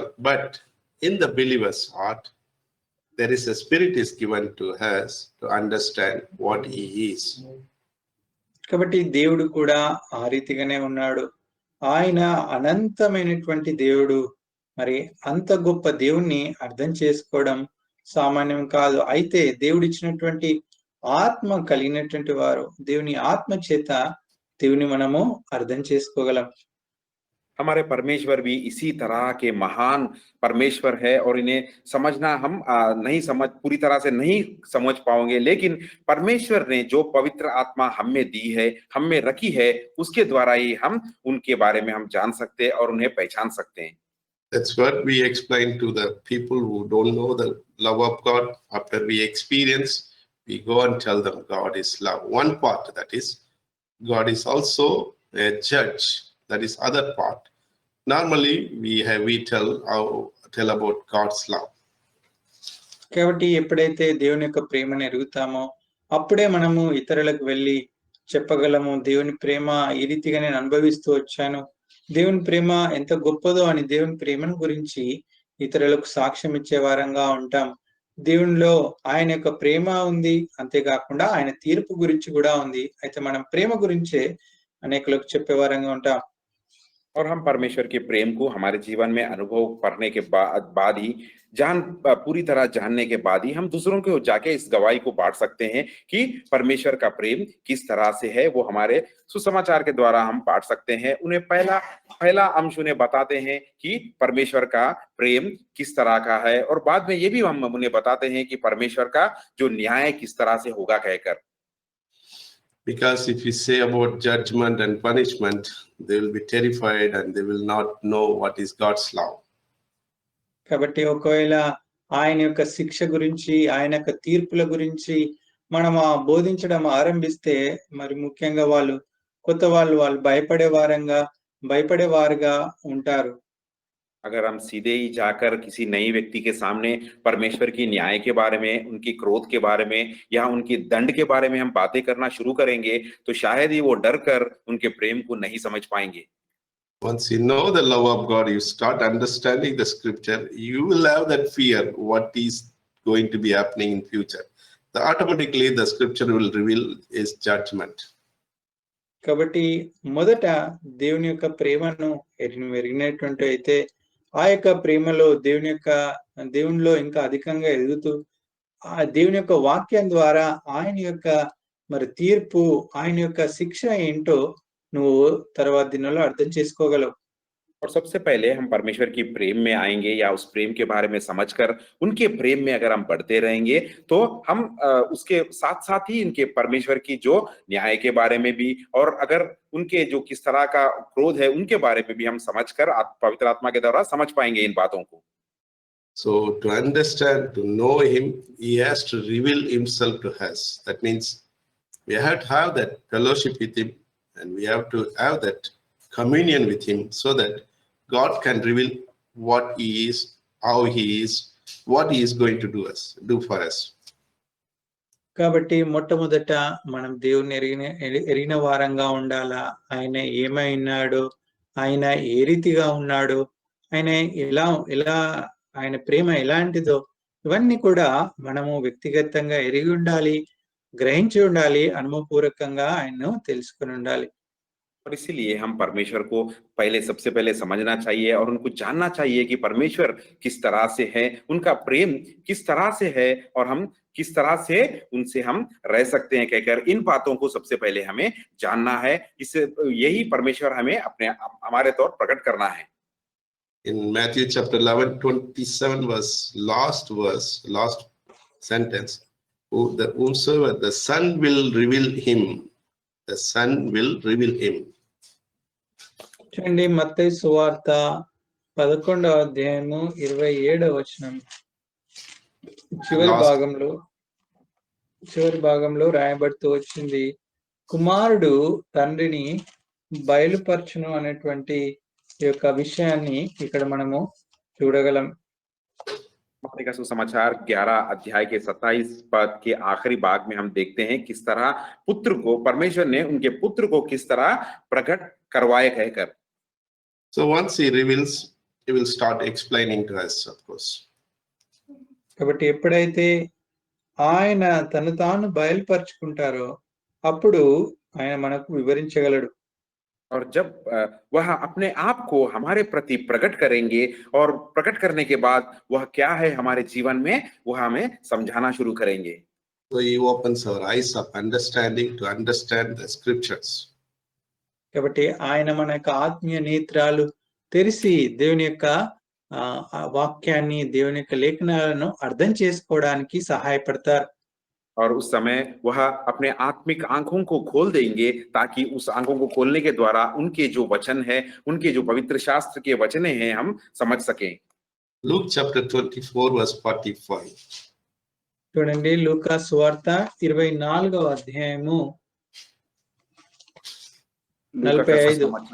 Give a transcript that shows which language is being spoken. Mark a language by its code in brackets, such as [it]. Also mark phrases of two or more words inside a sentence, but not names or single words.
[en] But in the believer's heart, there is a spirit is given to us to understand what He is. [te] కాబట్టి దేవుడు కూడా ఆ రీతిగానే ఉన్నాడు. ఆయన అనంతమైనటువంటి దేవుడు. మరి అంత గొప్ప దేవుణ్ణి అర్థం చేసుకోవడం సామాన్యం కాదు. అయితే దేవుడిచ్చినటువంటి ఆత్మ కలిగినటువంటి వారు దేవుని ఆత్మ చేత దేవుని మనము అర్థం చేసుకోగలం. [hi] हमारे परमेश्वर भी इसी तरह के महान परमेश्वर है और इन्हें समझना हम नहीं समझ पूरी तरह से नहीं समझ पाओगे, लेकिन परमेश्वर ने जो पवित्र आत्मा हम में दी है, हम में रखी है, उसके द्वारा ही हम उनके बारे में हम जान सकते हैं और उन्हें पहचान सकते हैं. [en] That's what we explain to the people who don't know the love of God. After we experience, we go and tell them God is love. One part, that is, God is also a judge. That is other part. Normally, we tell about God's love. [te] కాబట్టి ఎప్పుడైతే దేవుని యొక్క ప్రేమను ఎరుగుతామో అప్పుడే మనము ఇతరులకు వెళ్ళి చెప్పగలము, దేవుని ప్రేమ ఈ రీతిగా నేను అనుభవిస్తూ వచ్చాను, దేవుని ప్రేమ ఎంత గొప్పదో అని దేవుని ప్రేమను గురించి ఇతరులకు సాక్ష్యం ఇచ్చే వారంగా ఉంటాం. దేవునిలో ఆయన యొక్క ప్రేమ ఉంది, అంతేకాకుండా ఆయన తీర్పు గురించి కూడా ఉంది. అయితే మనం ప్రేమ గురించే అనేకులకు చెప్పేవారంగా ఉంటాం. [hi] और हम परमेश्वर के प्रेम को हमारे जीवन में अनुभव करने के बाद ही पूरी तरह जानने के बाद ही हम दूसरों को जाके इस गवाही को बांट सकते हैं कि परमेश्वर का प्रेम किस तरह से है. वो हमारे सुसमाचार के द्वारा हम बांट सकते हैं. उन्हें पहला अंश उन्हें बताते हैं कि परमेश्वर का प्रेम किस तरह का है, और बाद में ये भी हम उन्हें बताते हैं कि परमेश्वर का जो न्याय किस तरह से होगा कहकर. [en] Because if we say about judgment and punishment, they will be terrified and they will not know what is God's love. [te] కాబట్టి ఒకవేళ ఆయన యొక్క శిక్ష గురించి, ఆయన యొక్క తీర్పుల గురించి మనం బోధించడం ఆరంభిస్తే మరి ముఖ్యంగా కొత్త వాళ్ళు భయపడేవారుగా ఉంటారు. [hi] अगर हम सीधे ही जाकर किसी नई व्यक्ति के सामने परमेश्वर की न्याय के बारे में, उनकी क्रोध के बारे में या उनकी दंड के बारे में हम बातें करना शुरू करेंगे, तो शायद ही वो डर कर उनके प्रेम को नहीं समझ पाएंगे. [en] Once you know the love of God, you start understanding the scripture, you will have that fear what is going to be happening in future. So automatically the scripture will reveal his judgment. [te] కాబట్టి మొదట దేవుని యొక్క ప్రేమను ఎరిగినటువంటి అయితే ఆ యొక్క ప్రేమలో దేవునిలో ఇంకా అధికంగా ఎదుగుతూ ఆ దేవుని యొక్క వాక్యం ద్వారా ఆయన యొక్క మరి తీర్పు, ఆయన యొక్క శిక్ష ఏంటో నువ్వు తర్వాత దినాల్లో అర్థం చేసుకోగలవు. [hi] और सबसे पहले हम परमेश्वर की प्रेम में आएंगे या उस प्रेम के बारे में समझकर उनके प्रेम में अगर हम बढ़ते रहेंगे तो हम उसके साथ साथ ही इनके परमेश्वर की जो न्याय के बारे में भी और अगर उनके जो किस तरह का क्रोध है उनके बारे में भी हम समझकर पवित्र आत्मा के द्वारा समझ पाएंगे इन बातों को। [en] So to understand, to know him, he has to reveal himself to us. That means we have to have that fellowship with him and we have to have that communion with him so that God can reveal what he is, how he is, what he is going to do for us. [te] కాబట్టి మొట్టమొదట మనం దేవుని ఎరిగిన వారంగా ఉండాలా. ఆయన ఏమై ఉన్నాడు, ఆయన ఏ రీతిగా ఉన్నాడు, ఆయన ఎలా ఆయన ప్రేమ ఎలాంటిదో ఇవన్నీ కూడా మనము వ్యక్తిగతంగా ఎరిగి ఉండాలి, గ్రహించి ఉండాలి, అనుభవపూర్వకంగా ఆయన్ను తెలుసుకుని ఉండాలి. [hi] और इसीलिए हम परमेश्वर को सबसे पहले समझना चाहिए और उनको जानना चाहिए कि परमेश्वर किस तरह से है, उनका प्रेम किस तरह से है और हम किस तरह से उनसे हम रह सकते हैं कहकर इन बातों को सबसे पहले हमें जानना है। इससे यही परमेश्वर हमें हमारे तौर प्रकट करना है। [en] In Matthew chapter 11:27 last sentence, whomsoever the Son will reveal him, the Son will reveal him. [te] చూడండి మత్తయి సువార్త 11వ అధ్యాయము 27వ వచనం చివరి భాగంలో రాయబడుతూ వచ్చింది, కుమారుడు తండ్రిని బయలుపరచును అనేటువంటి ఈ యొక్క విషయాన్ని ఇక్కడ మనము చూడగలం। [hi] मत्ती का सुसमाचार 11 अध्याय के 27 पद के आखिरी भाग में हम देखते हैं किस तरह पुत्र को परमेश्वर ने उनके पुत्र को किस तरह प्रकट करवाए कहकर। [en] So once he reveals, he will start explaining to us, of course. [te] కాబట్టి ఎప్పుడైతే ఆయన తను తాను బయలుపరుచుకుంటారో అప్పుడు ఆయన మనకు వివరించగలడు। [hi] और जब वह अपने आप को हमारे प्रति प्रकट करेंगे और प्रकट करने के बाद वह क्या है हमारे जीवन में वह हमें समझाना शुरू करेंगे। [en] So he opens our eyes of understanding to understand the scriptures. [te] కాబట్టి ఆయన మన యొక్క ఆత్మీయ నేత్రాలు తెరిచి దేవుని యొక్క వాక్యాన్ని దేవుని యొక్క లేఖనాలను అర్థం చేసుకోవడానికి సహాయపడతారు। [hi] और उस समय वह अपने आत्मिक आंखों को खोल देंगे ताकि उस आंखों को खोलने के द्वारा उनके जो वचन है, उनके जो पवित्र शास्त्र के वचने हैं हम समझ सकें। [en] Luke chapter 24 verse 45. [te] చూడండి లూకా సువార్త 24వ అధ్యాయము 45।